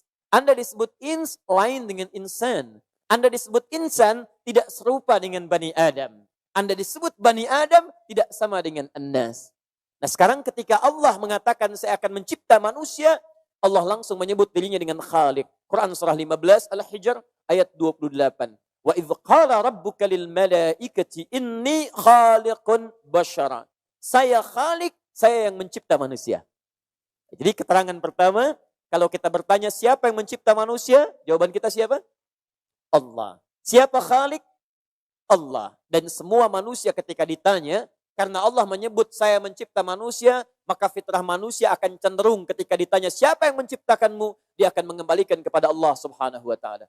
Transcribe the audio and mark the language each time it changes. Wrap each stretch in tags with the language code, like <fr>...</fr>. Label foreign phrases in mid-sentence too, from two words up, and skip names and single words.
<id>Anda disebut ins, lain dengan insan. Anda disebut insan, tidak serupa dengan Bani Adam. Anda disebut Bani Adam, tidak sama dengan An-Nas. Nah sekarang ketika Allah mengatakan saya akan mencipta manusia, Allah langsung menyebut dirinya dengan Khaliq. Quran surah 15 Al-Hijr ayat 28.</id> <ar>وإذ قال ربك للملائكة إني خالق بشرا.</ar> <id>Saya Khaliq, saya yang mencipta manusia. Jadi keterangan pertama, kalau kita bertanya siapa yang mencipta manusia, jawaban kita siapa? Allah. Siapa Khaliq? Allah. Dan semua manusia ketika ditanya, karena Allah menyebut saya mencipta manusia, maka fitrah manusia akan cenderung ketika ditanya siapa yang menciptakanmu, dia akan mengembalikan kepada Allah</id> <ar>سبحانه وتعالى.</ar>